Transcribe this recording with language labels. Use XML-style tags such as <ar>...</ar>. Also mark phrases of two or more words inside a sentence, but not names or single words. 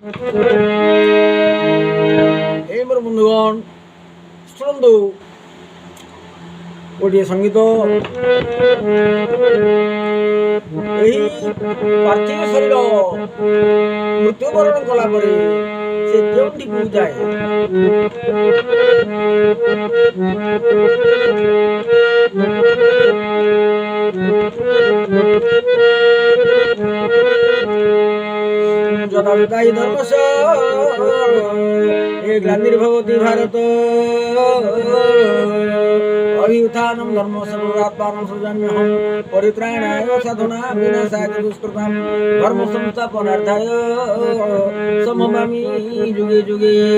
<or>ଏ ମୋର ବନ୍ଧୁଗଣ ଶୁଣନ୍ତୁ, ଗୋଟିଏ ସଙ୍ଗୀତ ଏହି ପାର୍ଥିବ ଶରୀର ମୃତ୍ୟୁବରଣ କଲା ପରେ ସେ କେଉଁଠିକୁ ଯାଏ।</or> <sa>যদা যদা হি ধর্মস্য এ গ্লানির্ভবতি ভারত অভ্যুত্থানম ধর্মস্য পুনরাত্মাनं সৃজাম্যহম পরিত্রাণায় সাধনায় বিনাশায় দুষ্কৃতাম ধর্ম সংস্থাপনার্থায় সম্ভবামি যুগে যুগে।</sa>